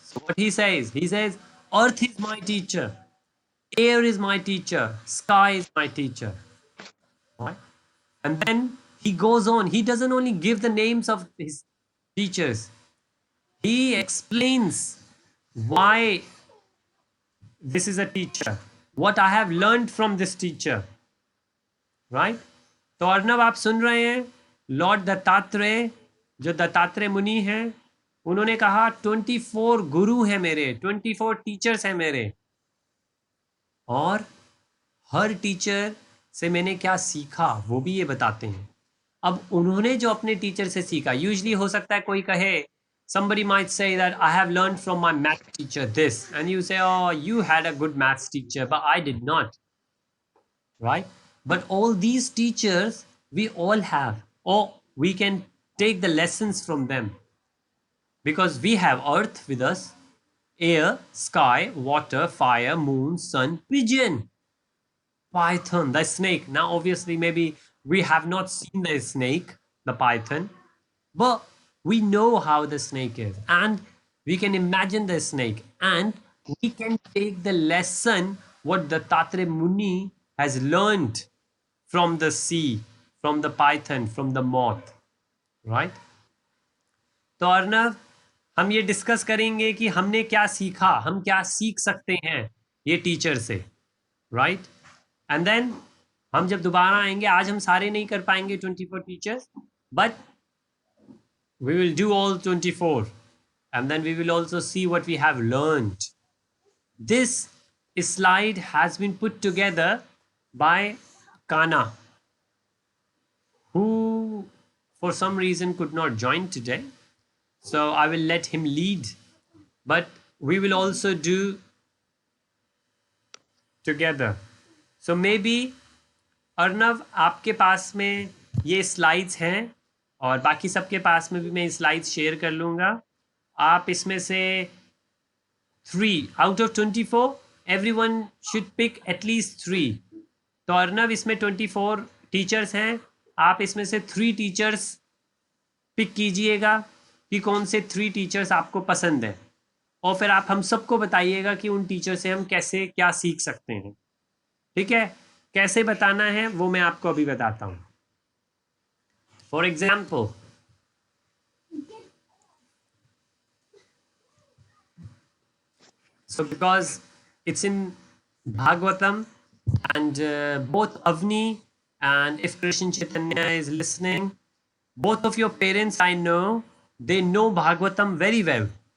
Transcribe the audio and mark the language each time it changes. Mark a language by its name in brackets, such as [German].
[English] So what he says, earth is my teacher, air is my teacher, sky is my teacher. Right? And then he goes on, he doesn't only give the names of his teachers, he explains why this is a teacher, what I have learned from this teacher. Right? [Hindi] तो अर्नब आप सुन रहे हैं, Lord Dattatreya जो दत्तात्रेय मुनि हैं, उन्होंने कहा 24 गुरु हैं मेरे, 24 टीचर्स हैं मेरे, और हर टीचर से मैंने क्या सीखा वो भी ये बताते हैं. अब उन्होंने जो अपने टीचर से सीखा, यूजली हो सकता है कोई कहे, [English] somebody might say that I have learned from my math teacher this, and you say, oh, you had a good maths teacher, but I did not. Right? But all these teachers we all have, or we can take the lessons from them, because we have earth with us, air, sky, water, fire, moon, sun, pigeon, python, the snake. Now obviously maybe we have not seen the snake, the python, but we know how the snake is, and we can imagine the snake, and we can take the lesson what the Dattatreya Muni has learned from the sea, from the python, from the moth. Right? [Hindi] तो अर्नव, हम ये discuss करेंगे कि हमने क्या सीखा, हम क्या सीख सकते हैं ये टीचर से. [English] Right? And then [Hindi] हम जब दोबारा आएंगे, आज हम सारे नहीं कर पाएंगे [English] 24 teachers, but we will do all 24, and then we will also see what we have learned. This slide has been put together by Kana, who for some reason could not join today, so I will let him lead, but we will also do together. So maybe [Hindi] Arnav, आपके पास में ये slides हैं, और बाकी सबके पास में भी मैं स्लाइड्स शेयर कर लूँगा. आप इसमें से [English] 3 out of 24, everyone should pick at least 3. [Hindi] तो अर्नव, इसमें 24 टीचर्स हैं, आप इसमें से 3 टीचर्स पिक कीजिएगा, कि कौन से 3 टीचर्स आपको पसंद है, और फिर आप हम सबको बताइएगा कि उन टीचर से हम कैसे क्या सीख सकते हैं. ठीक है, कैसे बताना है वो मैं आपको अभी बताता हूँ. [English] For example, so because it's in Bhagavatam, and both Avni and if Krishna Chaitanya is listening, both of your parents, I know, they know Bhagavatam very well.